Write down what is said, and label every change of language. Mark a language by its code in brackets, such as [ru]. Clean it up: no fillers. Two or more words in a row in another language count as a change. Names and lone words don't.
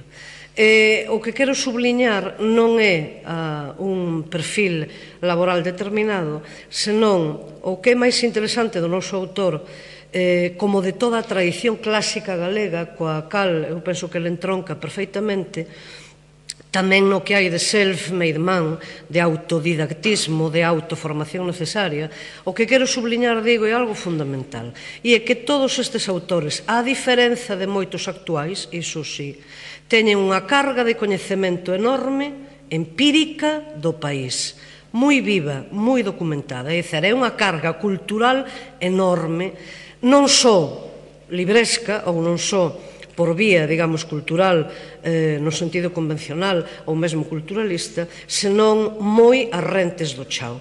[gl] O que quero subliñar non é un perfil laboral determinado, senón o que é máis interesante do noso autor, como de toda a tradición clásica galega, coa cal eu penso que ele entronca perfeitamente, tamén no que hai de [en] self-made man, [gl] de autodidactismo, de autoformación necesaria. O que quero subliñar, digo, é algo fundamental, e é que todos estes autores, a diferenza de moitos actuais, iso sí, teñen unha carga de coñecemento enorme, empírica, do país, moi viva, moi documentada, é dicir, é unha carga cultural enorme, non só libresca, ou non só por vía, digamos, cultural, no sentido convencional ou mesmo culturalista, senón moi arrentes do chao.